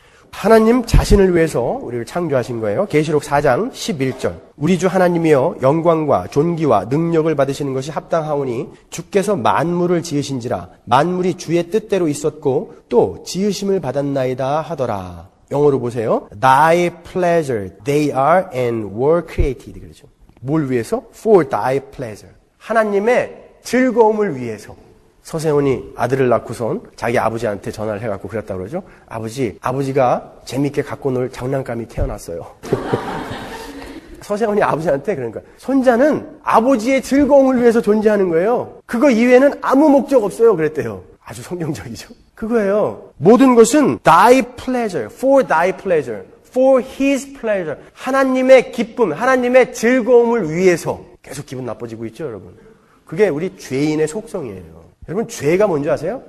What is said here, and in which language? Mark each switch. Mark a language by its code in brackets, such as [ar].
[ko] 하나님 자신을 위해서 우리를 창조하신 거예요. 계시록 4장 11절. 우리 주 하나님이여 영광과 존귀와 능력을 받으시는 것이 합당하오니 주께서 만물을 지으신지라 만물이 주의 뜻대로 있었고 또 지으심을 받았나이다 하더라. 영어로 보세요. [en] Thy pleasure, they are and were created. [ko] 그렇죠. 뭘 위해서? For thy pleasure. 하나님의 즐거움을 위해서. 서세훈이 아들을 낳고선 자기 아버지한테 전화를 해갖고 그랬다고 그러죠. 아버지가 재밌게 갖고 놀 장난감이 태어났어요. 서세훈이 아버지한테 그러니까 손자는 아버지의 즐거움을 위해서 존재하는 거예요. 그거 이외에는 아무 목적 없어요. 그랬대요. 아주 성경적이죠. 그거예요. [en] 모든 것은 thy pleasure, for thy pleasure, for his pleasure. [ko] 하나님의 기쁨, 하나님의 즐거움을 위해서. 계속 기분 나빠지고 있죠, 여러분. 그게 우리 죄인의 속성이에요. 여러분, 죄가 뭔지 아세요?